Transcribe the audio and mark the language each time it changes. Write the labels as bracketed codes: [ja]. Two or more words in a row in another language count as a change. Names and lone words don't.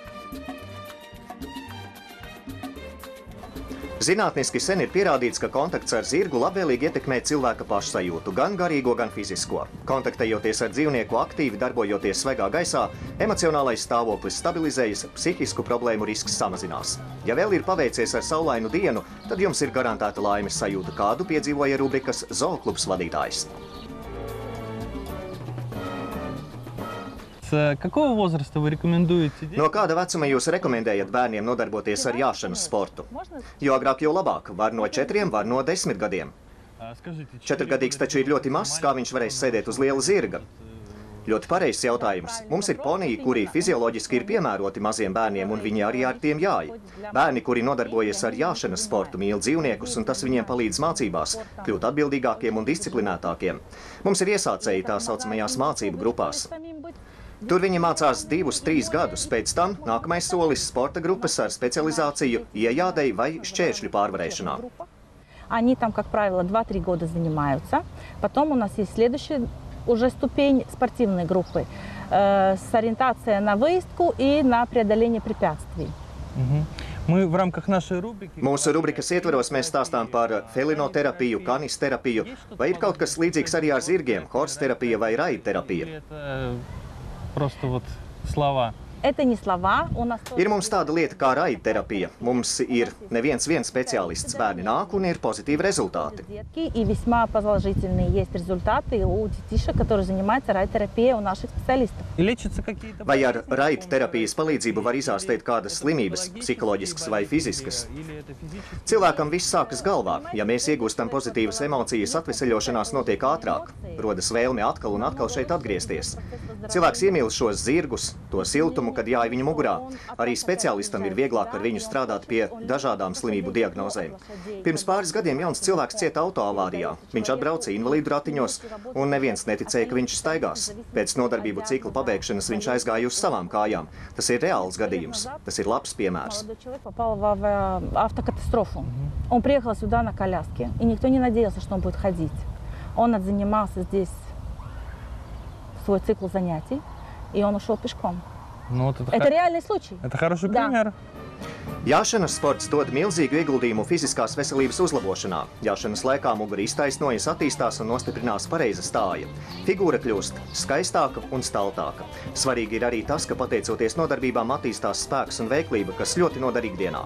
[lv] Zinātniski sen ir pierādīts, ka kontakts ar zirgu labvēlīgi ietekmē cilvēka pašsajūtu, gan garīgo, gan fizisko. Kontaktējoties ar dzīvnieku aktīvi darbojoties svaigā gaisā, emocionālais stāvoklis stabilizējas, psihisku problēmu risks samazinās. Ja vēl ir paveicies ar saulainu dienu, tad jums ir garantēta laimes sajūta, kādu piedzīvoja rubrikas Zooklubs vadītājs. [ru] Какого возраста вы рекомендуете? [lv] No kāda vecuma jūs rekomendējat bērniem nodarboties ar jāšanas sportu? Jo agrāk, jo labāk. Var no 4, var no 10 gadiem. 4-gadīgs taču ir ļoti mazs, kā viņš varēs sēdēt uz liela zirga. Ļoti pareizs jautājums. Mums ir poniji, kuri fizioloģiski ir piemēroti maziem bērniem, un viņi arī ar tiem jāj. Bērni, kuri nodarbojas ar jāšanas sportu, mīl dzīvniekus, un tas viņiem palīdz mācībās, kļūt atbildīgākiem un disciplinētākiem. Mums ir iesācēji tā saucamajās mācību grupās. Tur viņi mācās 2-3 gadus, pēc tam nākamais solis sporta grupas ar specializāciju iejādei vai šķēršļu pārvarēšanā. [ru] Они там, как правило, 2-3 года занимаются. Потом у нас есть следующая уже ступень спортивной группы с ориентацией на выездку и на преодоление препятствий. Мы в рамках нашей рубрики... [lv] Mūsu rubrikas ietvaros mēs stāstām par felinoterapiju, kanisterapiju, vai ir kaut kas līdzīgs arī ar zirgiem, horseterapija vai raidterapija. [ru] Просто вот слова. Это не слова. [lv] Ir mums tāda lieta kā raidterapija. Mums ir neviens speciālists, bērni nāk un ir pozitīvi rezultāti. [ru] И весьма положительные есть результаты у детишек, которые занимаются райд-терапией у наших специалистов. [lv] Vai ar raidterapijas palīdzību var izārstēt kādas slimības, psiholoģiskas vai fiziskas? Cilvēkam viss sākas galvā. Ja mēs iegūstam pozitīvas emocijas, atveseļošanās notiek ātrāk. Rodas vēlme atkal un atkal šeit atgriezties. Cilvēks iemīl šos zirgus, to siltumu, kad jāj viņu mugurā. Arī speciālistam ir vieglāk ar viņu strādāt pie dažādām slimību diagnozēm. Pirms pāris gadiem jauns cilvēks cieta autoavārijā. Viņš atbrauca invalīdu ratiņos, un neviens neticēja, ka viņš staigās. Pēc nodarbību cikla pabeigšanas viņš aizgāja uz savām kājām. Tas ir reāls gadījums. Tas ir labs piemērs. [ru] Попал в автокатастрофу. Он приехал сюда на коляске, и никто не надеялся, что он будет ходить. Он отзанимался здесь свой цикл занятий, и он ушел пешком. Это реальный случай. Это хороший пример. [lv] Jāšanas sports dod milzīgu ieguldījumu fiziskās veselības uzlabošanā. Jāšanas laikā mugura iztaisnojas, attīstās un nostiprinās pareiza stāja. Figūra kļūst skaistāka un staltāka. Svarīgi ir arī tas, ka pateicoties nodarbībām attīstās spēks un veiklība, kas ļoti noder ikdienā.